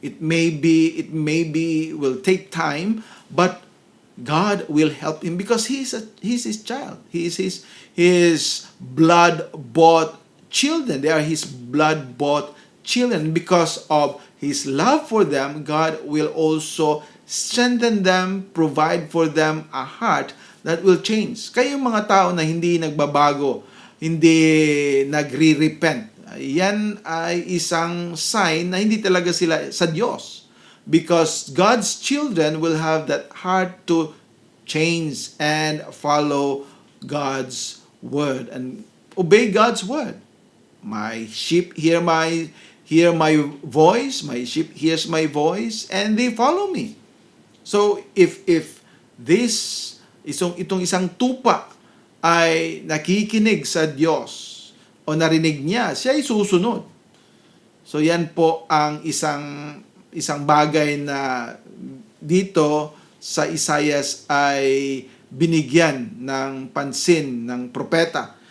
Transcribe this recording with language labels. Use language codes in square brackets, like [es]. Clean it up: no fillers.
[en] It may be will take time, but God will help him because he's his child. He is his blood-bought children. They are his blood-bought children. Because of his love for them, God will also strengthen them, provide for them a heart that will change. [tl] Kaya yung mga tao na hindi nagbabago, hindi nagre-repent, yan ay isang sign na hindi talaga sila sa Diyos. [en] Because God's children will have that heart to change and follow God's word and obey God's word. My sheep hear my voice, my sheep hears my voice, and they follow me. So if this [tl] itong isang tupa ay nakikinig sa Diyos o narinig niya, siya ay susunod. So yan po ang isang bagay na dito sa Isaias ay binigyan ng pansin ng propeta.